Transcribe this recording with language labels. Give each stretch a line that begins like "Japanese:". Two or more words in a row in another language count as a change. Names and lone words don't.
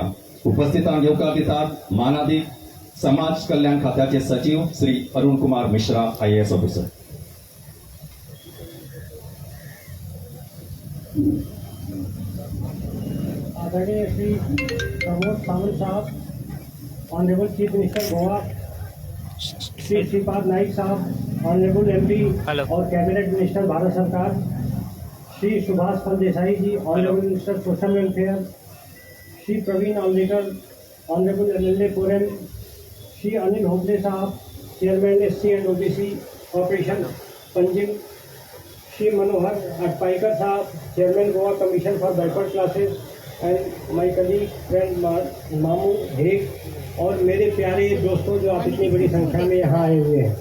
Konkani: उपस्थितांक येवकार दितात मानादी समाज कल्याण खात्याचे सचिव श्री अरुण कुमार मिश्रा
English: IAS officer.
Hindi: आदरणीय श्री प्रमोद सावंत साहब,
English: honourable chief minister
Hindi: गोवा, श्री श्रीपाद नाइक साहब,
English: honourable MP
Hindi: और
English: cabinet minister
Hindi: भारत सरकार, श्री सुभाष फलदेसाई जी,
English: honourable minister social welfare,
Hindi: श्री प्रवीण अम्बेकर,
English: honourable MLA
Hindi: पुरम, श्री अनिल होबले साहब,
English: chairman SC and OBC corporation Panjim,
Hindi: श्री मनोहर अटपाईकर साहब,
English: chairman Goa commission for backward classes, and my colleague friend
Hindi: मामू हेग, और मेरे प्यारे दोस्तों जो आप इतनी बड़ी संख्या में यहाँ आए हुए हैं.